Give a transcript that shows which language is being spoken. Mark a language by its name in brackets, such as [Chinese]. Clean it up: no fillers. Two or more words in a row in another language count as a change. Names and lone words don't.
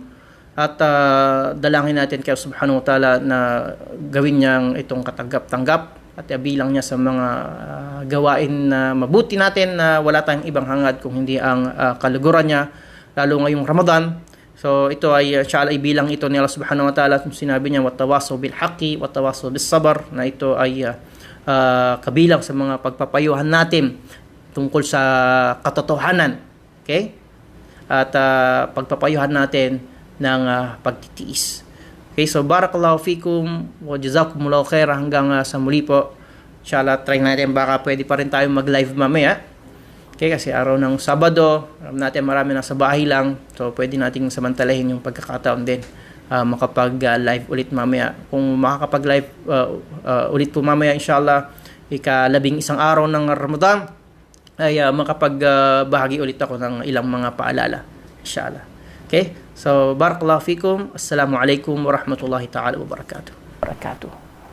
[Filipino] At dalangin natin kay [Arabic] سبحانه وتعالى [Filipino] na gawin niyang itong katanggap-tanggap at bilang niya sa mga gawain na mabuti natin na wala tayong ibang hangad kung hindi ang kaluguran niya, lalo ngayong Ramadan. So ito ay inshallah ibilang ito ni [Arabic] الله سبحانه وتعالى. [Filipino] Sinabi niya, [Arabic] وتواصوا بالحق وتواصوا بالصبر, [Filipino] na ito ay kabilang sa mga pagpapayuhan natin tungkol sa katotohanan. Okay? At pagpapayuhan natin ng pagtitiis. Okay, so [Arabic] بارك الله فيكم وجزاكم الله خير, [Filipino] hanggang sa muli po. Inshallah, try natin, baka pwede pa rin tayo mag-live mamaya. Okay, kasi araw ng Sabado, alam natin marami nasa bahay lang. So, pwede nating samantalahin yung pagkakataon din. Makapag-live ulit mamaya. Kung makakapag-live ulit po mamaya, inshallah, ika-11 araw ng Ramadan, ay makapagbahagi ulit ako ng ilang mga paalala. Inshallah. Okay? So, [Arabic] بارك الله فيكم. السلام عليكم ورحمة الله تعالى وبركاته.